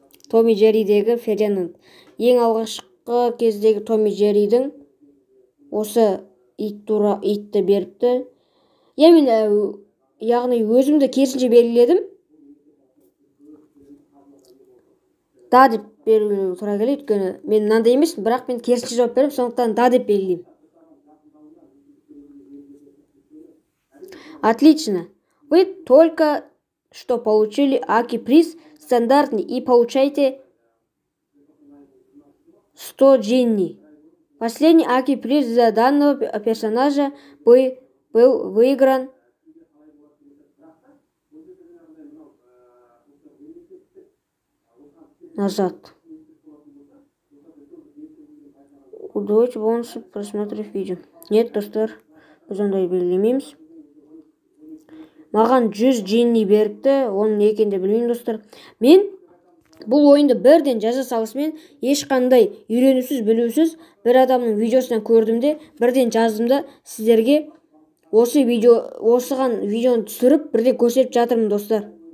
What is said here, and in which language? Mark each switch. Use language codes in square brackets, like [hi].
[kk] Том и Джерридегі Фердинанд. Ең алғашқы кездегі Том и Джерридің осы итті беріпті. Яғни өзімді керісінше белгіледім. Да деп белгілеу тура келеді, өйткені мен мынандай емеспін, бірақ мен керісінше жауап беріп, сондықтан да деп белгілеймін. [ru] Отлично. Вы только что получили Аки-приз стандартный и получаете 100 джинни. Последний Аки-приз за данного персонажа был выигран назад. Удвоить бонусы, просмотрев видео. [kk] Нет, достар, біз ондай белгілемейміз. Маған 100 джинни беріпті, оның не екенін де білмеймін, достар. Мен бұл ойынды бірден жаза салысымен ешқандай үйренусіз, білусіз бір адамның видеосынан көрдім де, бірден жаздым да сіздерге осыған видеоны түсіріп, бірден көрсетіп жатырмын, достар.